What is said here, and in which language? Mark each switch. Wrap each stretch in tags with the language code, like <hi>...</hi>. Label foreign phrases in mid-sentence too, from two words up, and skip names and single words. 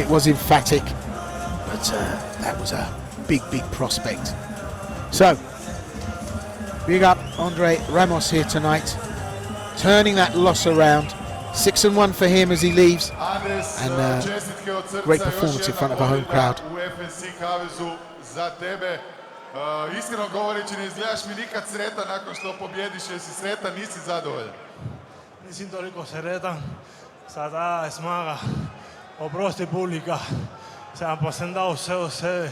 <en>It was emphatic, but that was a big prospect. So, big up Andre Ramos here tonight, turning that loss around. 6-1 for him as he leaves, and great performance in front of a home crowd.</en> <hr>Iskreno govoreći, ne izgledaš mi nikad sretan nakon što pobjediš. Jesi sretan, nisi zadovoljan? Nisam toliko sretan sa ta snaga. Oprosti publika, sam posendao sve od sebe.</hr>